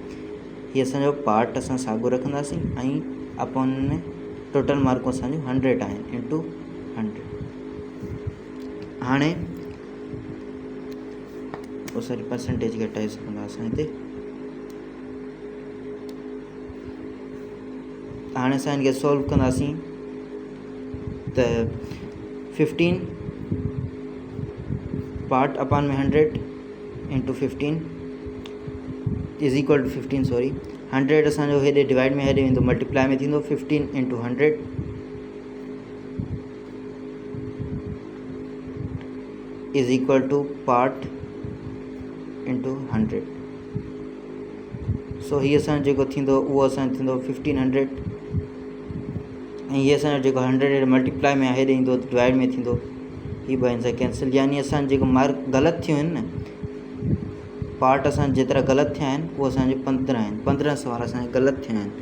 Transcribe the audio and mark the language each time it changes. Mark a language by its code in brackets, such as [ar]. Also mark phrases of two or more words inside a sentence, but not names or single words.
[sd] हीअ असांजो पार्ट असां साॻियो रखंदासीं ऐं अपॉन में टोटल मार्कूं असांजूं 100 आहिनि इंटू 100। हाणे सॉरी परसेंटेज खे हटाए सघंदा असां हिते। हाणे असां हिनखे सॉल्व कंदासीं त 15 पार्ट अपॉन में 100 इंटू 15 [en] is equal to [sd] 15 सॉरी 100 असांजो हेॾे डिवाइड में हेॾे वेंदो मल्टीप्लाई में थींदो 15 इंटू 100 [en] is equal to [sd] पार्ट इंटू 100। सो हीअ असांजो जेको थींदो उहो असांजो थींदो 1500 ऐं हीअ असांजो जेको 100 मल्टीप्लाई में हेॾे ईंदो डिवाइड में थींदो, हीअ 2 सां कैंसिल, यानी असांजो जेको मार्क ग़लति थियूं आहिनि न, पार्ट असां जेतिरा ग़लति थिया आहिनि उहे असांजे 15 आहिनि, 15 सवाल असांजे ग़लति थिया आहिनि।